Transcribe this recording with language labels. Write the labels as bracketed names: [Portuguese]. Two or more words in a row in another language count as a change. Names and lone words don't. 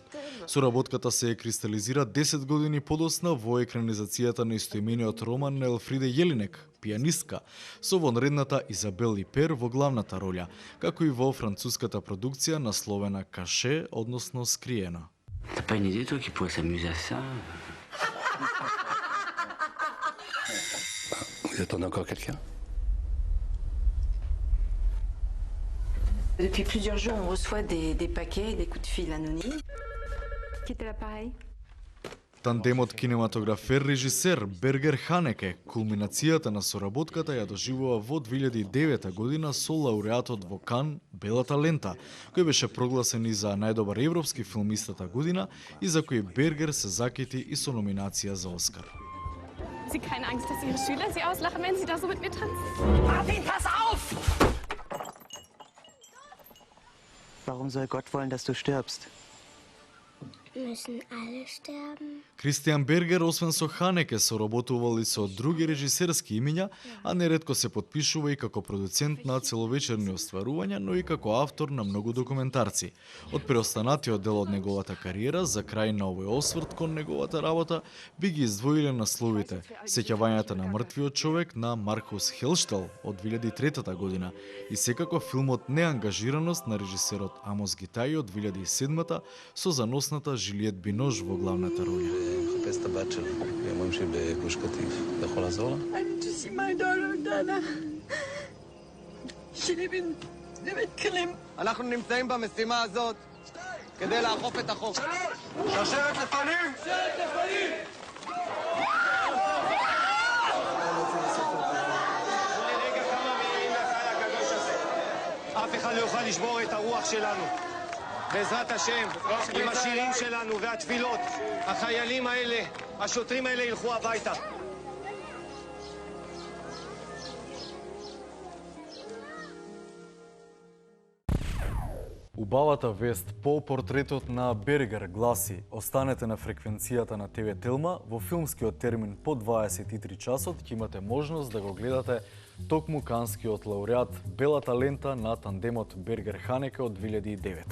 [Macedonian] Соработката се кристализира 10 години подоцна во екранизацијата на истоимениот роман на Елфриде Јелинек, пианистка, со вонредната Изабел Ипер во главната роља, како и во француската продукција насловена Каше, односно Скриено. [French] T'as pas une idée, toi, qui pourrait s'amuser à ça? Vous attendez encore quelqu'un? Depuis plusieurs jours, on reçoit des paquets, des coups de fil anonymes. Qui était l'appareil? [Macedonian] Тандемот кинематографер-режисер Бергер Ханеке кулминацијата на соработката ја доживува во 2009 година со лауреатот во Кан Белата лента, кој беше прогласен и за најдобар европски филм истата година и за кој Бергер се закити и со номинација за Оскар. [German] Sie keine Angst, dass Ihre Schüler Sie auslachen, wenn Sie da so mit mir tanzen? Martin, pass auf! Warum soll Gott wollen, dass du stirbst? Müssen alle sterben? [Macedonian] Кристијан Бергер, освен со Ханеке, соработувал и со други режисерски имиња, а неретко се потпишува и како продуцент на целовечерни остварувања, но и како автор на многу документарци. Од преостанатиот дел од неговата кариера, за крај на овој осврт кон неговата работа, би ги издвоиле насловите Сеќавањата на мртвиот човек на Маркус Хелштел од 2003 година и секако филмот Неангажираност на режисерот Амос Гитаи од 2007 со заносната Жилиет Бинош во главната роља. [Hebrew] מחפש את הבת שלו, היא אומרים שהיא בגוש קטיף. אתה יכול לעזור לה? [English] I'm to see my daughter, Dana. She live in בית כלים. [Hebrew] אנחנו נמצאים במשימה הזאת כדי לאכוף את החוק. שרשרת לפנים! שרשרת לפנים! לרגע כמה מילים לקהל הקדוש הזה. אף אחד לא יוכל לשבור את הרוח שלנו. בעזרת השם, עם השירים שלנו והתפילות, החיילים האלה, השוטרים האלה ילכו הביתה. [Macedonian] Убавата вест по портретот на Бергер гласи: останете на фреквенцијата на ТВ Телма, во филмскиот термин по 23 часот ќе имате можност да го гледате токму канскиот лауреат Белата лента на тандемот Бергер Ханеке од 2009.